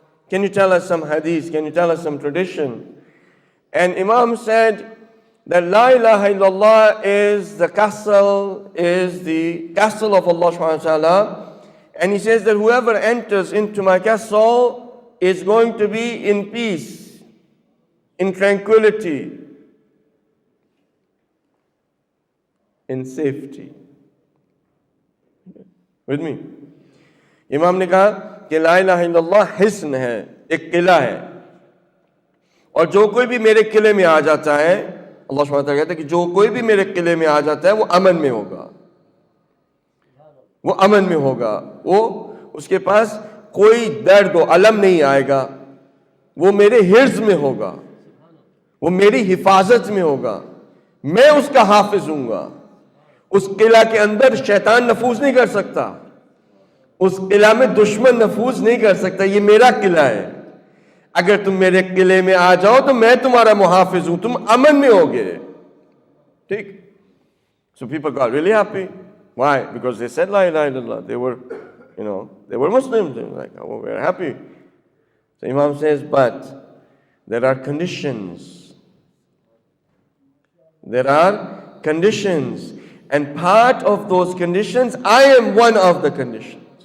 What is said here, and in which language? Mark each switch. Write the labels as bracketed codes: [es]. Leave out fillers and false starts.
[en] Can you tell us some hadith? Can you tell us some tradition? And Imam said that La ilaha illallah is the castle of Allah subhanahu wa ta'ala. And he says that whoever enters into my castle is going to be in peace, in tranquility, in safety. With me? [ur] Imam نے کہا کہ لا الہ الا اللہ حصن ہے، ایک قلعہ ہے، اور جو کوئی بھی میرے قلعے میں آ جاتا ہے، اللہ سبحانہ وتعالیٰ کہتا ہے کہ جو کوئی بھی میرے قلعے میں آ جاتا ہے وہ امن میں ہوگا، وہ امن میں ہوگا، وہ اس کے پاس کوئی درد و علم نہیں آئے گا، وہ میرے حرز میں ہوگا، وہ میری حفاظت میں ہوگا، میں اس کا حافظ ہوں گا، اس قلعہ کے اندر شیطان نفوذ نہیں کر سکتا، اس قلعہ میں دشمن نفوذ نہیں کر سکتا، یہ میرا قلعہ ہے، اگر تم میرے قلعے میں آ جاؤ تو میں تمہارا محافظ ہوں، تم امن میں ہوگے. ٹھیک. [en] So people got really happy. Why? Because they said La ilaha illallah. They were Muslims. They were like, oh, we're happy. So Imam says, but there are conditions. There are conditions. And part of those conditions, I am one of the conditions.